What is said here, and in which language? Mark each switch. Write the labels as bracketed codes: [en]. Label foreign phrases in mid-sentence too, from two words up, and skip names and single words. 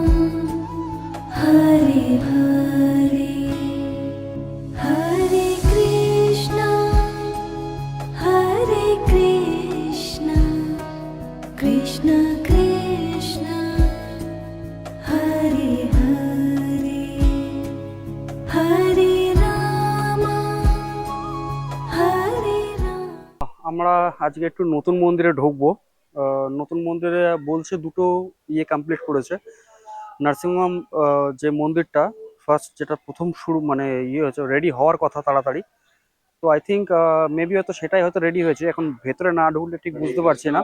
[sa] Hare Hare, Hare Krishna, Hare Krishna, Krishna Krishna, Hare Hare, Hare Rama, Hare Rama. [bn] আমরা আজকে একটু নতুন মন্দিরে ঢুকবো। নতুন মন্দিরে বলছে দুটো ইয়ে কমপ্লিট করেছে। নার্সিংহোম যে মন্দিরটা ফার্স্ট, যেটা প্রথম শুরু মানে ইয়ে হয়েছে, রেডি হওয়ার কথা তাড়াতাড়ি। তো [en] I think maybe [bn] হয়তো সেটাই হয়তো রেডি হয়েছে, এখন ভেতরে না ঢুকলে ঠিক বুঝতে পারছি না।